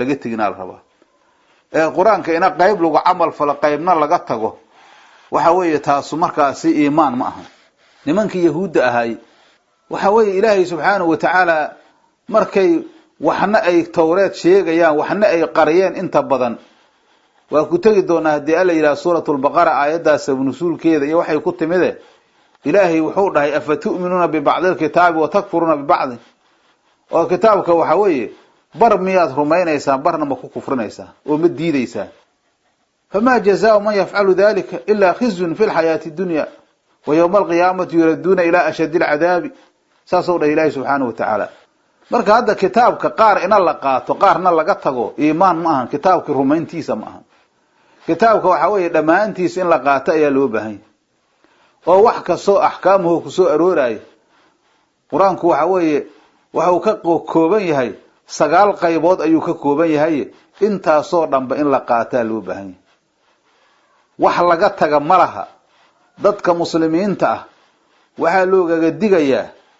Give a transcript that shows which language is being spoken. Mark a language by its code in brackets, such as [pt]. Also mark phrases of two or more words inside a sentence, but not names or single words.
[so] laga taginaal raba quraanka ina qayb lagu amal falo qaybna laga tago waxa weeye taas markaasi iimaan ma aha nimankii yahuuda ahay waxa weeye ilaahay [ar] سبحانه وتعالى [so] markay waxna ay tawreed sheegayaan waxna ay qariyeen inta badan waa ku tagi doonaa hadii alla ila suuratul baqara aayadaas nusulkeeda iyo waxay ku timide ilaahay wuxuu dhahay [ar] أفتؤمنون ببعض الكتاب وتكفرون ببعض [so] oo kitaabka waxa weeye bar miyaad rumaynaysaa barna ma ku kufrinaysaa oo ma diidaysaa [ar] فما جزاء من يفعل ذلك إلا خزي في الحياة الدنيا ويوم القيامة يردون إلى أشد العذاب [so] saasoo dhahay ilaahay [ar] سبحانه وتعالى [so] marka hadda kitaabka qaar ina la qaato qaarna laga tago iimaan ma aha kitaabka rumayntiisa ma aha kitaabka waxa weeye dhamaantiisa in la qaato ayaa loo baahan yahay oo wax ka soo ahkaamuhu ku soo arooray quraanku waxa weeye waxa uu ka kooban yahay 9 qaybood ayuu ka kooban yahay intaasoo dhanba in la qaataa loo baahan yahay wax laga taga malaha dadka muslimiinta ah waxa loogaga digayaa